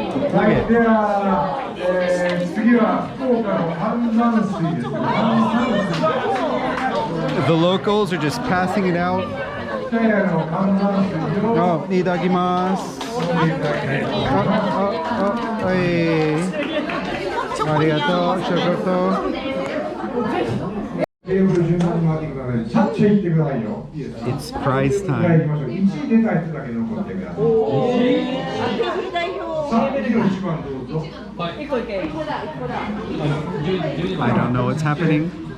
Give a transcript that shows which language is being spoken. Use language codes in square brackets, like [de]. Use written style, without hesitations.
[ja] はい、では、次は福岡の炭酸水ですね。炭酸水。 [en] The locals are just passing it out. [ja] 北谷の炭酸水を Oh, いただきます。はい。ありがとう、ショコト。テーブル順番に回ってください。ちゃっちゃ行ってくださいよ。 [en] It's prize time. [ja] 1位出た人だけ残ってください。さあ、1番どうぞ。 [en] I don't know what's happening.